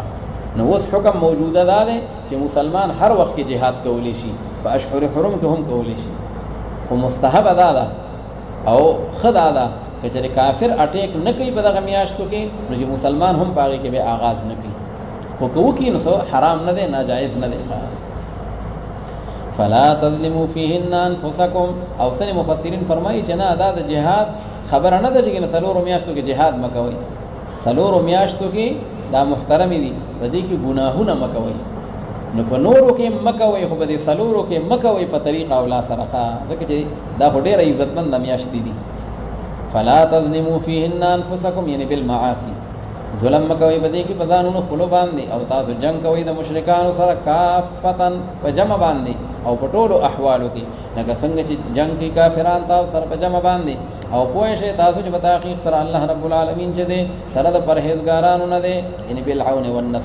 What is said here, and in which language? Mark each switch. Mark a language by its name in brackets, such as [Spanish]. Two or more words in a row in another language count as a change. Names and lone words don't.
[Pashto] نو اوس حکم موجوده دا دی چې مسلمان هر وخت کې جهاد کولی شي، په اشهر حرم کې هم کولی شي، خو مستحب دا ده او ښه دا ده که چېرې کافر اټیک نه کوي په دغه میاشتو کې، نو چې مسلمان هم په هغې کې بیا آغاز نه کوي، خو که وکړي نو حرام نه دی، ناجایز نه دی. [Arabic] فلا تظلموا فيهن انفسكم، [Pashto] او ځینې مفسرین فرمایي چې نه دا د جهاد خبره نه ده چې سلورو میاشتو کې جهاد مکوئ، سلورو میاشتو کې دا محترمې دي، په دې کې ګناهونه مکوئ، نو په نورو کې مکوئ، خو په دې سلورو کې مکوئ په طریقه اولا سره، ځکه چې دا خو ډېره عزتمند میاشتې دي. [Arabic] فلا تظلموا فيهن انفسكم [Pashto] یعنی بالمعاصي، ظلم مکوئ په دې کې په ځانونو خپلو باندې، او تاسو جنګ کوئ د مشرکانو سره کافتن په جمع باندې او په ټولو احوالو کې، لکه څنګه چې جنګ کې کافران تاسو سره په جمع باندې، او پوه شئ تاسو چې په تحقیق سره الله [Arabic] رب العالمین [Pashto] چې دی سره د پرهیزګارانو نه دی، یعنی [Arabic] بالعون والنصر.